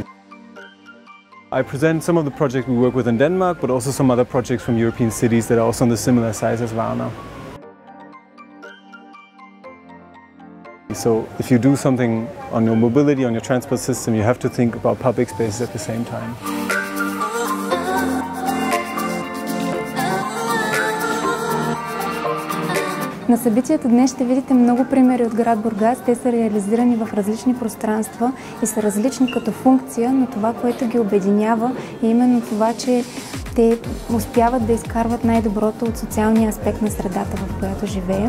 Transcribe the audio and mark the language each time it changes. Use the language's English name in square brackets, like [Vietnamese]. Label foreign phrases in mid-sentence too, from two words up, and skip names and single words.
[English] I present some of the projects we work with in Denmark, but also some other projects from European cities that are also on the similar size as Varna. So if you do something on your mobility, on your transport system, you have to think about public spaces at the same time. [Bulgarian] На събитията днес ще видите много примери от град Бургас. Те са реализирани в различни пространства и са различни като функция, но това, което ги обединява, е именно това, че те успяват да изкарват най-доброто от социалния аспект на средата, в която живеем.